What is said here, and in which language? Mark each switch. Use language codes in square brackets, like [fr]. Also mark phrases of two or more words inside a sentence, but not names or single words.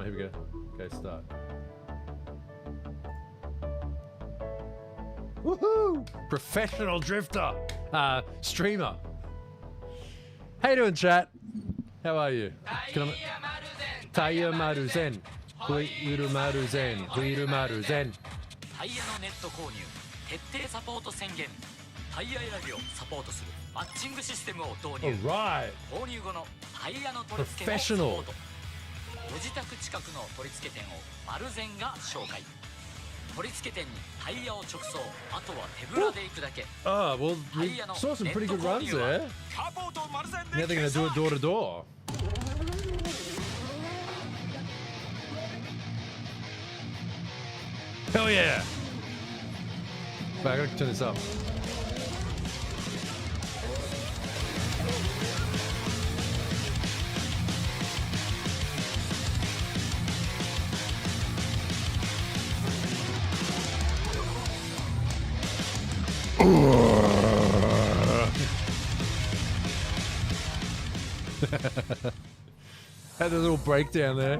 [en] Here we go. Okay, start. Woohoo! Professional drifter! Streamer. How you doing, chat? How are you? [ja] Taiya Maru Zen. Huiru Maru Zen. Huiru Maru Zen. タイヤのネット購入徹底サポート宣言。タイヤ選びをサポートするマッチングシステムを導入。 [en] Alright. [ja] 購入後のタイヤの取り付けをサポート。ご自宅近くの取り付け店をマルゼンが紹介。取り付け店にタイヤを直送。あとは手ぶらで行くだけ。 [en] Oh, well, we saw some pretty good runs there. Now they're going to do it door to door. Hell yeah! Right, I gotta turn this up. Had a little breakdown there.